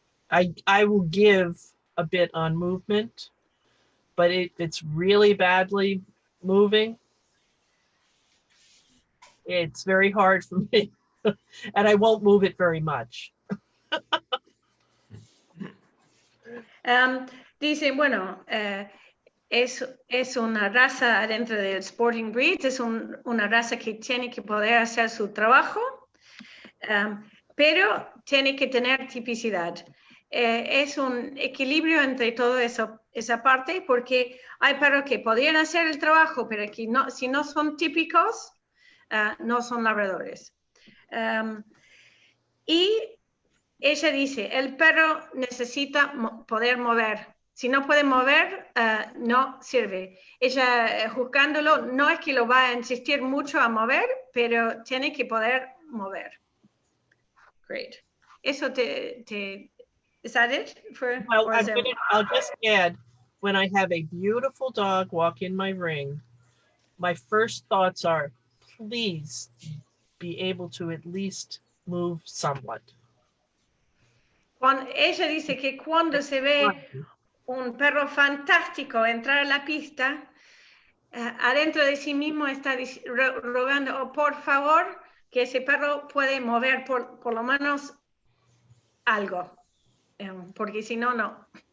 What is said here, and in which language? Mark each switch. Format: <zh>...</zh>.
<en>I will give a bit on movement, but if it's really badly moving, it's very hard for me, and I won't move it very much.</en> <es>Dice, bueno, es una raza dentro del sporting breed, es una raza que tiene que poder hacer su trabajo, pero tiene que tener tipicidad. Es un equilibrio entre todo esa parte, porque hay perros que podrían hacer el trabajo, pero que no, si no son típicos, no son labradores. Y ella dice, el perro necesita poder mover. Si no puede mover, no sirve. Ella, juzgándolo, no es que lo va a insistir mucho a mover, pero tiene que poder mover.</es> <en>Great. Eso is that it? Well, I'll just add, when I have a beautiful dog walk in my ring, my first thoughts are, please be able to at least move somewhat.</en> <es>Ella dice que cuando se ve un perro fantástico entrar a la pista, adentro de sí mismo está rogando, oh, por favor, que ese perro puede mover por lo menos algo, porque si no, no.</es>